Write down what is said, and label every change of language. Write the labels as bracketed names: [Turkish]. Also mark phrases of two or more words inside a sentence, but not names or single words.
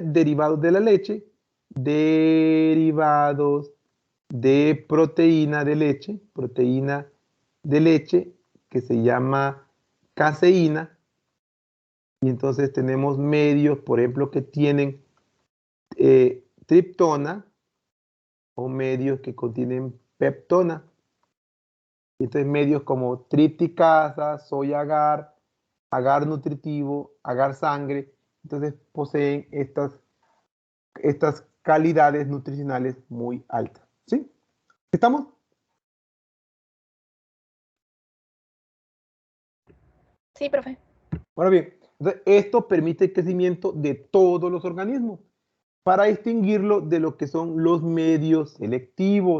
[Spanish] Derivados de la leche, derivados de proteína de leche, que se llama caseína. Y entonces tenemos medios, por ejemplo, que tienen triptona o medios que contienen peptona. Y entonces medios como tripticasa, soy agar, agar nutritivo, agar sangre, entonces poseen estas calidades nutricionales muy altas. ¿Sí? ¿Estamos? Sí, profe. Ahora bien, entonces, esto permite el crecimiento de todos los organismos para distinguirlo de lo que son los medios selectivos.